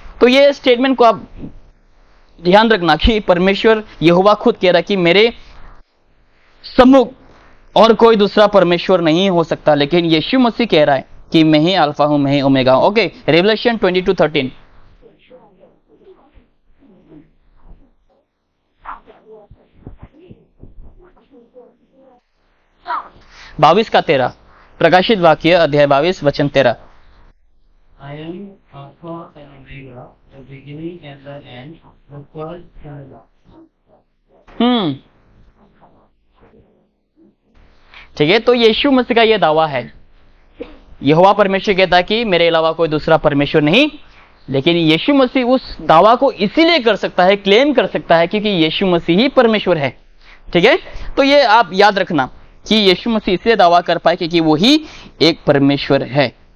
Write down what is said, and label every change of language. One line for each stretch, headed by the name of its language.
Hindi: तो ये स्टेटमेंट को आप ध्यान रखना कि परमेश्वर यहोवा खुद कह रहा है कि मेरे सम्मुख और कोई दूसरा परमेश्वर नहीं हो सकता, लेकिन यीशु मसीह कह रहा है कि मैं ही अल्फा हूं, मैं ही ओमेगा हूं। Okay, revelation 22:13। बाईस का 13, प्रकाशित वाक्य अध्याय 22 वचन 13।
English: I am Alpha and Omega, the beginning and the end, the first and the last.
Hindi: ठीक है, तो यीशु मसीह का यह दावा है। यहोवा परमेश्वर कहता है कि मेरे अलावा कोई दूसरा परमेश्वर नहीं, लेकिन यीशु मसीह उस दावा को इसीलिए कर सकता है, क्लेम कर सकता है, क्योंकि यीशु मसीह ही परमेश्वर है, ठीक है? तो ये आप याद रखना कि यीशु मसीह इसलिए दावा कर पाए क्योंकि वो ही एक परमेश्वर है।